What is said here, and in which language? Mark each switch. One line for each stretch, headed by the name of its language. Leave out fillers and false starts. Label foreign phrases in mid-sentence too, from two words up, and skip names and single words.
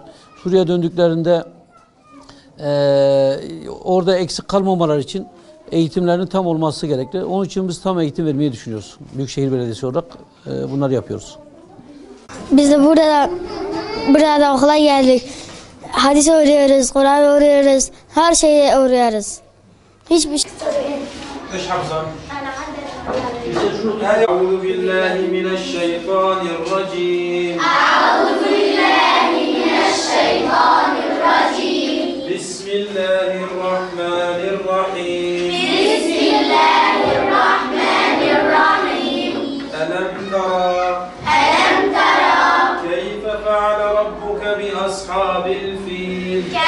Turkish: Suriye'ye döndüklerinde orada eksik kalmamaları için eğitimlerinin tam olması gerekli. Onun için biz tam eğitim vermeyi düşünüyoruz. Büyükşehir Belediyesi olarak bunları yapıyoruz. Biz de burada okula geldik. Hadis öğreniyoruz, Kur'an öğreniyoruz, her şeyi öğreniyoruz. Hiçbir şey.
Arabic: أعوذ بالله من الشيطان الرجيم بسم الله الرحمن الرحيم ألم ترى كيف فعل ربك بأصحاب الفيل